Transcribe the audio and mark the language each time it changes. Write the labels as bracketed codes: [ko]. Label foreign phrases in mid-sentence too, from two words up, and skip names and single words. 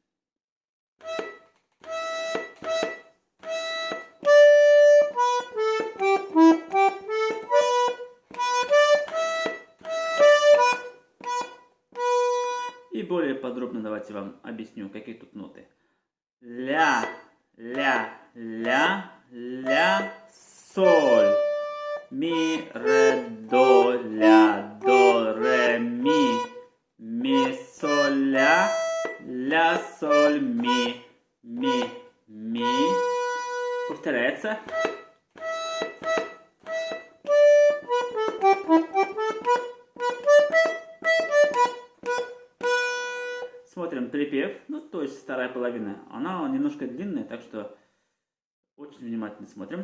[ru] И более подробно давайте вам объясню, какие тут ноты. Ля, ля, ля, ля, соль. Ми, ре, до, ля, до, ре, ми, соль, ля, соль, ми, ми. Повторяется. Смотрим припев, ну то есть вторая половина. Она немножко длинная, так что очень внимательно смотрим.